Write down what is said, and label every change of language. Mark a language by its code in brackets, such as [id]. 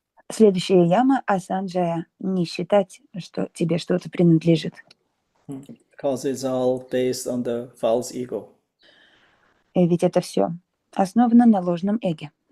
[ru] Следующая яма – асанджая – не считать, что тебе что-то принадлежит. [en] Because it's all based on the false ego. [ru] Ведь это все основано на ложном эго.